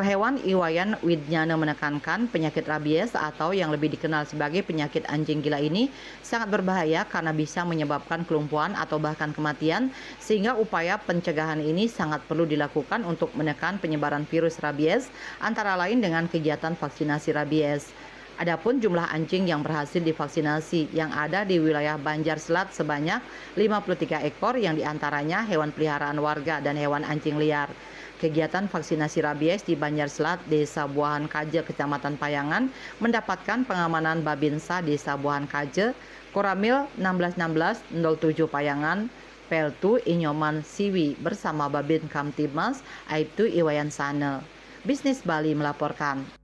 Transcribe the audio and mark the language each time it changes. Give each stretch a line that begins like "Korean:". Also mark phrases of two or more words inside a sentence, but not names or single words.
Indonesian: Hewan Iwayan Widnyana menekankan penyakit rabies atau yang lebih dikenal sebagai penyakit anjing gila ini sangat berbahaya karena bisa menyebabkan kelumpuhan atau bahkan kematian, sehingga upaya pencegahan ini sangat perlu dilakukan untuk menekan penyebaran virus rabies, antara lain dengan kegiatan vaksinasi rabies. Adapun jumlah anjing yang berhasil divaksinasi yang ada di wilayah Banjar Selat sebanyak 53 ekor, yang diantaranya hewan peliharaan warga dan hewan anjing liar. Kegiatan vaksinasi rabies di Banjar Selat, Desa Buahan Kaje, Kecamatan Payangan, mendapatkan pengamanan Babinsa Desa Buahan Kaje, Koramil 161607 Payangan, Peltu Inyoman Siwi bersama Babin Kamtibmas, Aibtu Iwayan Sana. Bisnis Bali melaporkan.